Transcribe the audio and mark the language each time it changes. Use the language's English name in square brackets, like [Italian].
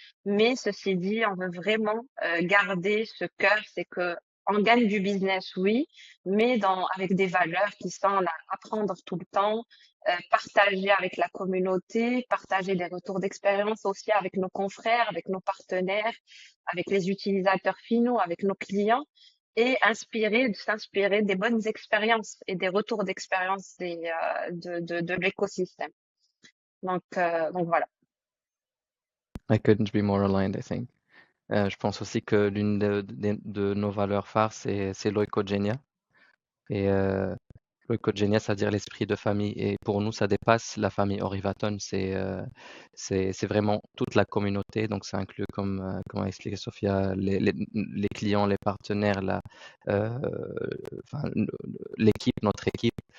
[French] Mais ceci dit, on veut vraiment garder ce cœur, c'est que on gagne du business, oui, mais avec des valeurs qui sont là, apprendre tout le temps, partager avec la communauté, partager des retours d'expérience aussi avec nos confrères, avec nos partenaires, avec les utilisateurs finaux, avec nos clients et s'inspirer des bonnes expériences et des retours d'expérience de l'écosystème. Donc voilà. [English] I couldn't be more aligned, I think. [French] Je pense aussi que l'une de nos valeurs phares, c'est l'oikogenia. Et l'oikogenia, c'est-à-dire l'esprit de famille. Et pour nous, ça dépasse la famille Orivaton. C'est vraiment toute la communauté. Donc, ça inclut, comme a expliqué Sophia, les clients, les partenaires, enfin, l'équipe, notre équipe.